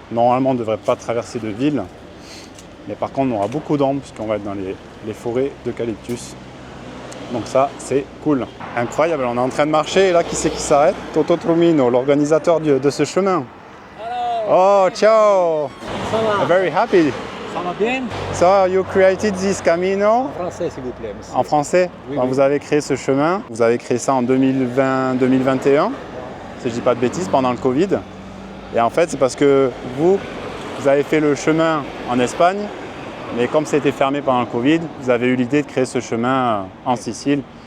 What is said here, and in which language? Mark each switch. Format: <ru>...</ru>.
<fr>Normalement, on ne devrait pas traverser de ville. Mais par contre, on aura beaucoup d'ombre puisqu'on va être dans les forêts d'eucalyptus. Donc ça, c'est cool. Incroyable, on est en train de marcher et là, qui c'est qui s'arrête? Toto Trumino, l'organisateur de ce chemin.</fr> <en>Hello.</en> <it>Oh, ciao!</it> <fr>Ça va?</fr> <en>Very happy.</en> <fr>Ça va bien?</fr> <en>So, you created this camino?</en> <fr>En français, s'il vous plaît, monsieur. En français? Oui, Donc, oui. vous avez créé ce chemin, vous avez créé ça en 2020-2021, si je dis pas de bêtises, pendant le Covid. Et en fait, c'est parce que vous avez fait le chemin en Espagne, mais comme c'était fermé pendant le Covid, vous avez eu l'idée de créer ce chemin en Sicile.</fr>